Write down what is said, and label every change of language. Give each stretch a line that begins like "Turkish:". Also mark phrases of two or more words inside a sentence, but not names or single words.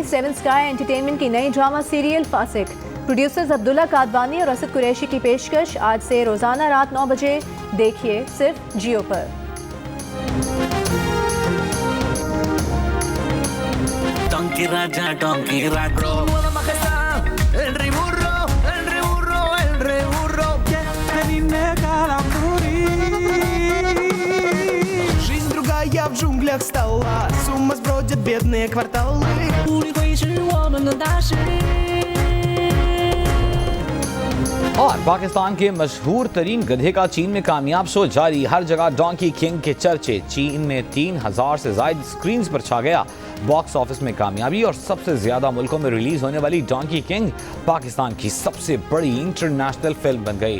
Urdu: 7 اسکائی انٹرٹینمنٹ کی نئی
English: drama serial
Urdu: فاسق، پروڈیوسرز عبداللہ کادوانی اور اسد قریشی کی پیشکش آج سے روزانہ رات 9 بجے دیکھیے صرف جیو پر. Donkey Raja, Donkey Raja.
Spanish: Nueva majestad, el rey burro, el rey burro, el rey burro.
Russian: Жизнь другая в джунглях стала, с ума сбродят бедные кварталы.
Chinese: 努力会是我们的大事。
Urdu: اور پاکستان کے مشہور ترین گدھے کا چین میں کامیاب شو جاری. ہر جگہ ڈونکی کنگ کے چرچے۔ چین میں 3000 سے زیادہ اسکرین پر چھا گیا.
English: box office
Urdu: میں کامیابی اور سب سے زیادہ ملکوں میں ریلیز ہونے والی ڈونکی کنگ پاکستان کی سب سے بڑی
English: international film
Urdu: بن گئی.